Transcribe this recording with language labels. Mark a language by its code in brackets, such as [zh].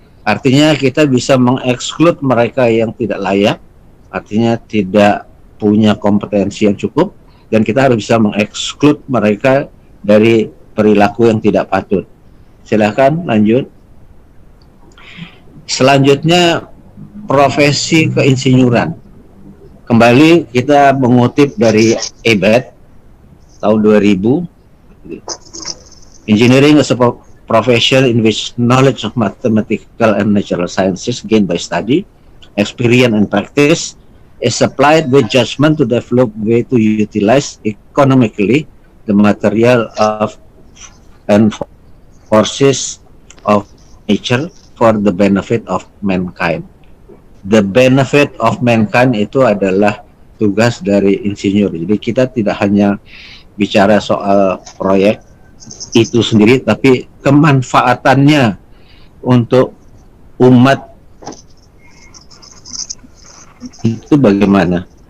[id] Artinya kita bisa mengeksklud mereka yang tidak layak, artinya tidak punya kompetensi yang cukup, dan kita harus bisa mengeksklud mereka dari perilaku yang tidak patut. Silakan lanjut. Selanjutnya, profesi keinsinyuran. Kembali kita mengutip dari EBET tahun 2000. [en] Engineering is a profession in which knowledge of mathematical and natural sciences gained by study, experience and practice is applied with judgment to develop way to utilize economically the material of and forces of nature for the benefit of mankind. The benefit of mankind [id] itu adalah tugas dari insinyur. Jadi kita tidak hanya bicara soal proyek itu sendiri, tapi kemanfaatannya untuk umat itu bagaimana.